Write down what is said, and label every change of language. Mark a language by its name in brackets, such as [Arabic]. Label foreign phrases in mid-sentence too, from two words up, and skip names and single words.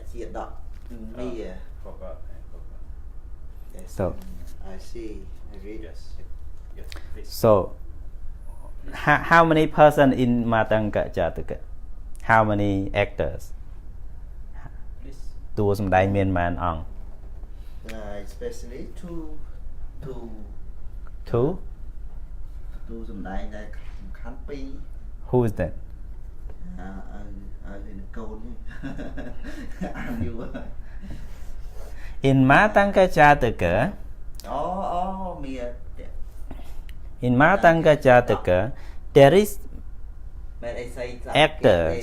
[English] Forgot. So I see. I read. Yes, please. so how many person in Matanga Jataka? How many actors? Please. [Khmer] តួសម្ដែងមានប៉ុន្មានអង្គ [English] Especially two [Khmer] សម្ដែងដែលសំខាន់ពីរ [English] Who is that? កូន I'm you In Matanga Jataka in Matanga Jataka there is actors.